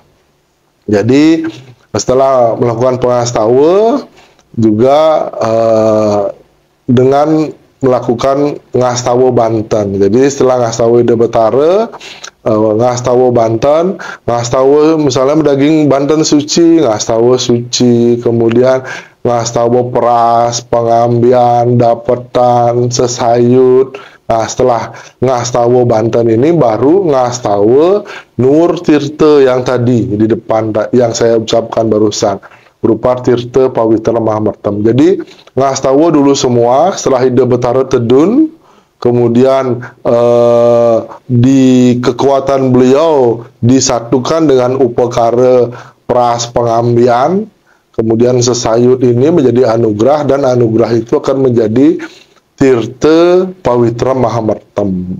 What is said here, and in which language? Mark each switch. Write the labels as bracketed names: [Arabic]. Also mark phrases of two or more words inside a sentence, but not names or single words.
[Indonesian] Jadi setelah melakukan pengastawa juga dengan melakukan ngastawa Banten. Jadi setelah ngastawa Ida Betara, ngastawa Banten, ngastawa misalnya daging Banten suci, ngastawa suci, kemudian ngastawa peras, pengambian, dapetan, sesayut. Nah, setelah ngastawa Banten ini baru ngastawa Nur Tirta yang tadi di depan yang saya ucapkan barusan, berupa Tirta Pawitra Mahamartam. Jadi ngastawa dulu semua, setelah Ida Betara tedun, kemudian di kekuatan beliau disatukan dengan upakara peras pengambian, kemudian sesayut ini menjadi anugerah, dan anugerah itu akan menjadi Tirta Pawitra Mahamartam.